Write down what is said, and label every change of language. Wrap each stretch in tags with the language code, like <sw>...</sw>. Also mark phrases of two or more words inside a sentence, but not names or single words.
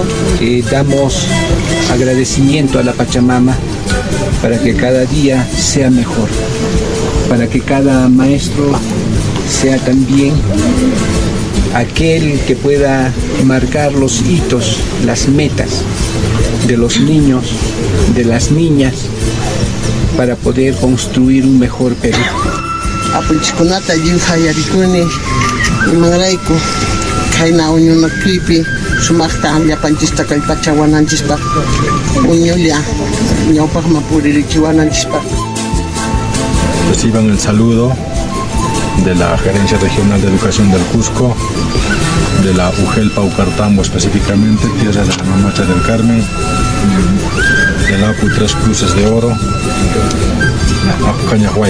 <es>Damos agradecimiento a la Pachamama para que cada día sea mejor, para que cada maestro sea también aquel que pueda marcar los hitos, las metas de los niños, de las niñas, para poder construir un mejor Perú.</es> <qu>Apunchikunata yuyayarikuni imanrayku khayna uñunakuypi sumaqta llapanchista kay pachawananchispaq uñulla ñawpaqman puririchiwananchispaq.</qu> <es>Reciban el saludo de la Gerencia Regional de Educación del Cusco, de la UGEL Paucartambo específicamente, Tierra de la Mamacha del Carmen, del APU 3 Cruces de Oro, APU Cañahuay.</es>